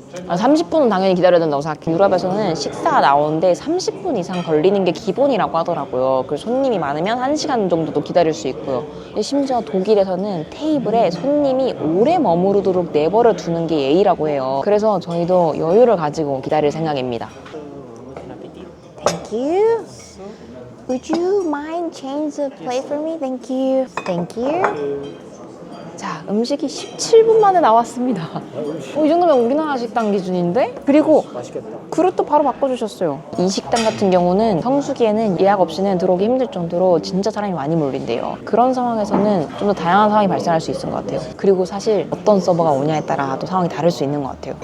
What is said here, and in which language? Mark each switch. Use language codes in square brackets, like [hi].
[ko] 30분은 당연히 기다려야 된다고 생각해요. 유럽에서는 식사가 나오는데 30분 이상 걸리는 게 기본이라고 하더라고요. 그래서 손님이 많으면 1시간 정도도 기다릴 수 있고요. 심지어 독일에서는 테이블에 손님이 오래 머무르도록 내버려 두는 게 예의라고 해요. 그래서 저희도 여유를 가지고 기다릴 생각입니다. [en] Thank you. Would you mind change the plate for me? Thank you. Thank you. [ko] 자, 음식이 17분 만에 나왔습니다. 이 정도면 우리나라 식당 기준인데? 그리고 맛있겠다. 그릇도 바로 바꿔주셨어요. 이 식당 같은 경우는 성수기에는 예약 없이는 들어오기 힘들 정도로 진짜 사람이 많이 몰린대요. 그런 상황에서는 좀 더 다양한 상황이 발생할 수 있는 것 같아요. 그리고 사실 어떤 서버가 오냐에 따라 또 상황이 다를 수 있는 것 같아요.